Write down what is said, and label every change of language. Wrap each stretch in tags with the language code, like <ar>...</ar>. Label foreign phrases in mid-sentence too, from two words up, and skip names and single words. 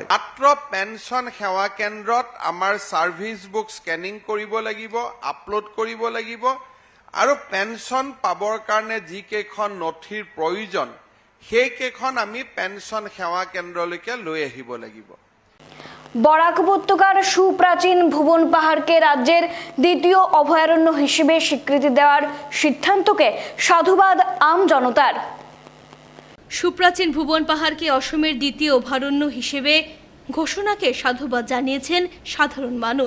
<as>মাত্ৰ পেঞ্চন সেৱা কেন্দ্ৰত আমাৰ</as> <en>service book scanning</en> <as>কৰিব লাগিব, আপলোড কৰিব লাগিব আৰু পেঞ্চন পাবৰ কাৰণে যিকেইখন নথিৰ প্ৰয়োজন সেইকেইখন আমি পেঞ্চন সেৱা কেন্দ্ৰলৈকে লৈ আহিব লাগিব।</as> <bn>বরাক উপত্যকার সুপ্রাচীন ভুবন পাহাড়কে রাজ্যের দ্বিতীয় অভয়ারণ্য হিসেবে স্বীকৃতি দেওয়ার সিদ্ধান্তকে সাধুবাদ আম জনতার। সুপ্রাচীন ভুবন পাহাড়কে অসমের দ্বিতীয় অভয়ারণ্য হিসেবে ঘোষণাকে সাধুবাদ জানিয়েছেন সাধারণ মানুষ।</bn>